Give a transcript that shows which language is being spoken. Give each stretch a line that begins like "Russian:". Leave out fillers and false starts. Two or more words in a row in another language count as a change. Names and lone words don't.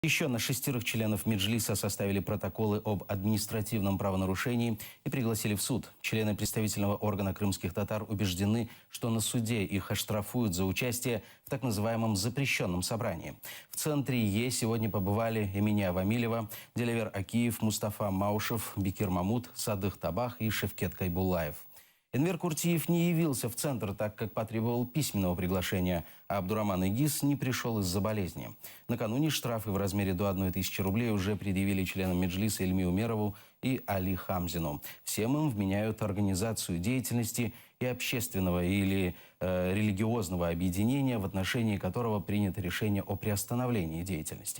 Russian: Еще на 6 членов Меджлиса составили протоколы об административном правонарушении и пригласили в суд. Члены представительного органа крымских татар убеждены, что на суде их оштрафуют за участие в так называемом запрещенном собрании. В центре Е сегодня побывали Эминия Вамилева, Делевер Акиев, Мустафа Маушев, Бекир Мамут, Садых Табах и Шевкет Кайбуллаев. Энвер Куртиев не явился в центр, так как потребовал письменного приглашения, а Абдураман Игис не пришел из-за болезни. Накануне штрафы в размере до 1000 рублей уже предъявили членам Меджлиса Ильми Умерову и Али Хамзину. Всем им вменяют организацию деятельности и общественного или религиозного объединения, в отношении которого принято решение о приостановлении деятельности.